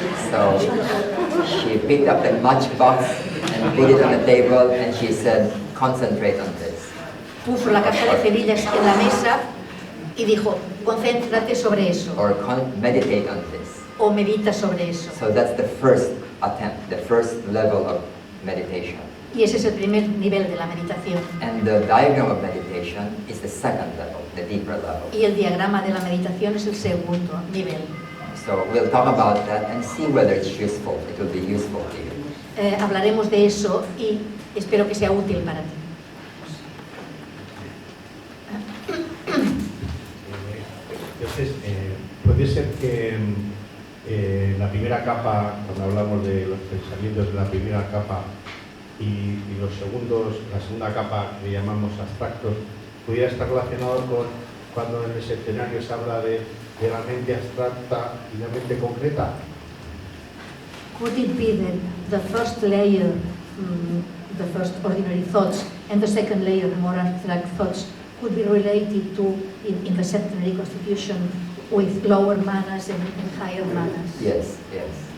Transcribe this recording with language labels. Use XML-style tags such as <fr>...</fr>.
<en>So she picked up the matchbox and put it on the table and she said, concentrate on this.</en> <es>Puso la caja de cerillas en la mesa y dijo, concéntrate sobre eso.</es> <en>Or meditate on this.</en> <es>O medita sobre eso.</es> <en>So that's the first attempt, the first level of meditation.</en> <es>Y ese es el primer nivel de la meditación.</es> <en>And the diagram of meditation is the second level, the deeper level.</en> <es>Y el diagrama de la meditación es el segundo nivel.</es> <en>So we'll talk about that and see whether it's useful. It will be useful to you.</en> <es>Hablaremos de eso y espero que sea útil para ti. Entonces, puede ser que la primera capa, cuando hablamos de los pensamientos de la primera capa y los segundos, la segunda capa que llamamos abstractos, pudiera estar relacionado con cuando en el septenario se habla de la mente abstracta y la mente concreta?</es> <en>Could it be that the first layer, the first ordinary thoughts, and the second layer, the more abstract thoughts, could be related to, in the septenary constitution, with lower manas and higher manas? Yes, yes.</en>